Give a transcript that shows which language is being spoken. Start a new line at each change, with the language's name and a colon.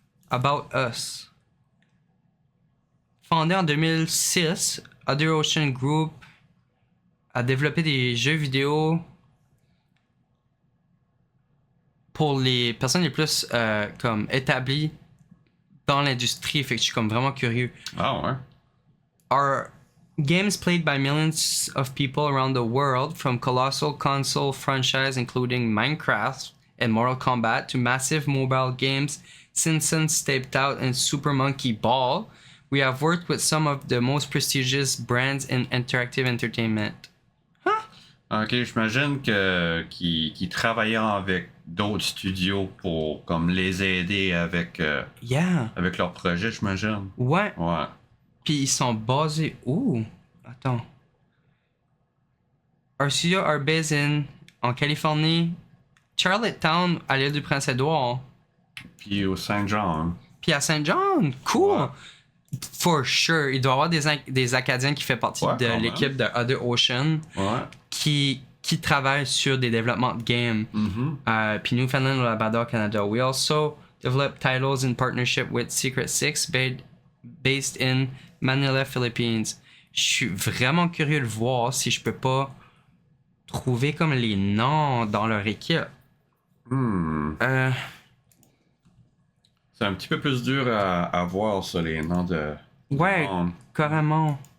French: About Us. Fondé en 2006, Other Ocean Group a développé des jeux vidéo pour les personnes les plus comme établies dans l'industrie. Fait que je suis comme vraiment curieux. Ah ouais.
English: Are games played by millions of people around the world, from colossal console franchise including Minecraft and Mortal Kombat to massive mobile games, Simpsons Taped Out and Super Monkey Ball. We have worked with some of the most prestigious brands in interactive entertainment.
French: Ok, j'imagine qu'ils travaillaient avec d'autres studios pour comme les aider avec avec leurs projets, j'imagine. Ouais. Ouais. Puis ils sont basés où? Attends.
English: Our studios are based
French: en Californie, Charlottetown, à l'île du Prince-Édouard. Puis au Saint-Jean. Puis à Saint-John, cool. Ouais.
English: For sure,
French: il doit y avoir des Acadiens qui font partie de l'équipe de Other Ocean qui travaillent sur des développements de games. Puis Newfoundland, Labrador, Canada.
English: We also develop titles in partnership with Secret Six, based in Manila, Philippines.
French: Je suis vraiment curieux de voir si je peux pas trouver comme les noms dans leur équipe. C'est un petit peu plus dur à voir, ça, les noms de... Ouais, carrément.